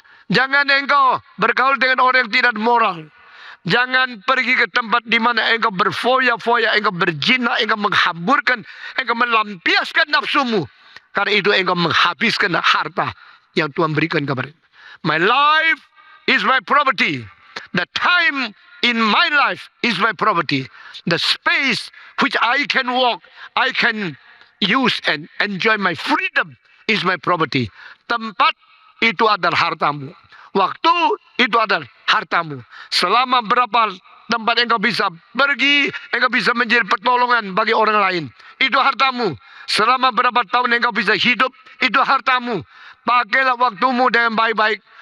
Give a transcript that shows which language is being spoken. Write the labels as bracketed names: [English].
[Indonesian] Jangan engkau bergaul dengan orang yang tidak moral. Jangan pergi ke tempat di mana engkau berfoya-foya, engkau berzina, engkau menghamburkan, engkau melampiaskan nafsumu. Karena itu engkau menghabiskan harta yang Tuhan berikan kepada. [English] My life is my property. The time in my life is my property. The space which I can walk, I can use and enjoy my freedom is my property. [Indonesian] Tempat itu adalah hartamu. Waktu itu adalah hartamu. Selama berapa tempat engkau bisa pergi, engkau bisa menjadi pertolongan bagi orang lain. Itu hartamu. Selama berapa tahun engkau bisa hidup, itu hartamu. Pakailah waktumu dengan baik-baik.